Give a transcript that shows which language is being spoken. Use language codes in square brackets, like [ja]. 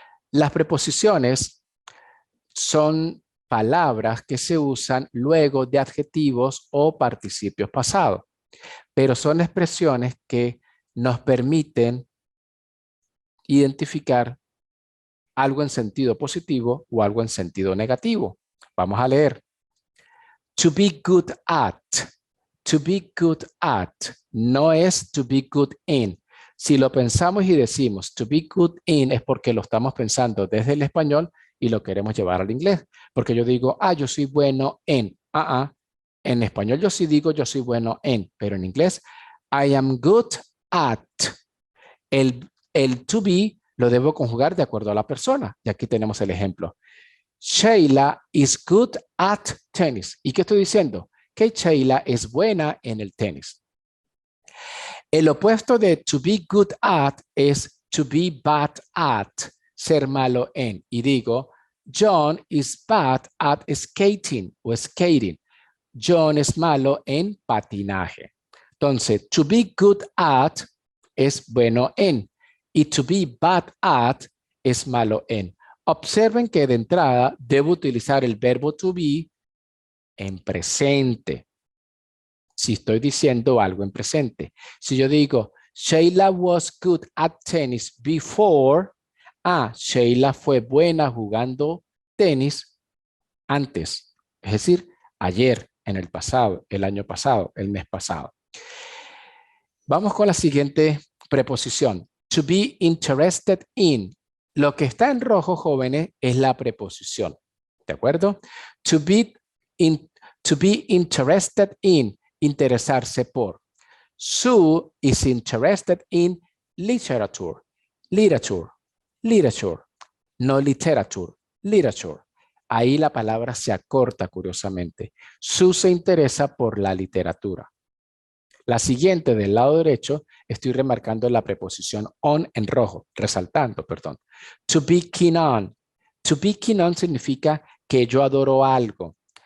[es] Las preposiciones son palabras que se usan luego de adjetivos o participios pasados, pero son expresiones que nos permiten identificar algo en sentido positivo o algo en sentido negativo. Vamos a leer. [en] To be good at. To be good at [es] no es [en] to be good in. [es] Si lo pensamos y decimos [en] to be good in [es] es porque lo estamos pensando desde el español y lo queremos llevar al inglés. Porque yo digo, yo soy bueno en. En español yo sí digo yo soy bueno en, pero en inglés, [en] I am good at. [es] El to be lo debo conjugar de acuerdo a la persona. Y aquí tenemos el ejemplo. [en] Sheila is good at tennis. [es] ¿Y qué estoy diciendo? Que Sheila es buena en el tenis. El opuesto de [en] to be good at [es] es [en] to be bad at, [es] ser malo en. Y digo, [en] John is bad at skating o skating. [es] John es malo en patinaje. Entonces, [en] to be good at [es] es bueno en y [en] to be bad at [es] es malo en. Observen que de entrada debo utilizar el verbo to be en presente. Si estoy diciendo algo en presente. Si yo digo, [en] Sheila was good at tennis before. [es] Sheila fue buena jugando tenis antes. Es decir, ayer, en el pasado, el año pasado, el mes pasado. Vamos con la siguiente preposición. [en] To be interested in. [es] Lo que está en rojo, jóvenes, es la preposición. ¿De acuerdo? [en] To be interested in. [es] Interesarse por. [en] Sue is interested in literature. Literature. Literature. No literature. Literature. [es] Ahí la palabra se acorta curiosamente. Sue se interesa por la literatura. La siguiente del lado derecho, estoy remarcando la preposición on en rojo, resaltando, perdón. [en] To be keen on. To be keen on [es] significa que yo adoro algo.